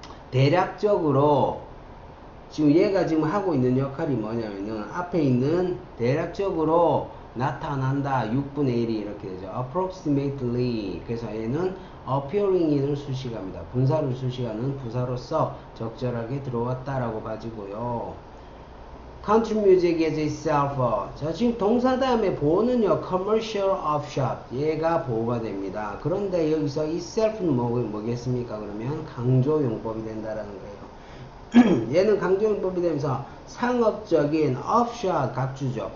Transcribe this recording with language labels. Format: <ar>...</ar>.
<ko>대략적으로 지금 얘가 지금 하고 있는 역할이 뭐냐면은 앞에 있는 대략적으로 나타난다 6분의 1이 이렇게 되죠. approximately. 그래서 얘는 appearing in을 수식합니다. 분사를 수식하는 부사로서 적절하게 들어왔다라고 봐지고요.</ko> <en>country music is itself.</en> <ko>자, 지금 동사 다음에 보호는요,</ko> <en>commercial offshot.</en> <ko>얘가 보호가 됩니다. 그런데 여기서 itself는 뭐겠습니까? 그러면 강조용법이 된다라는 거예요. 얘는 강조용법이 되면서 상업적인 offshot 각주죠.</ko>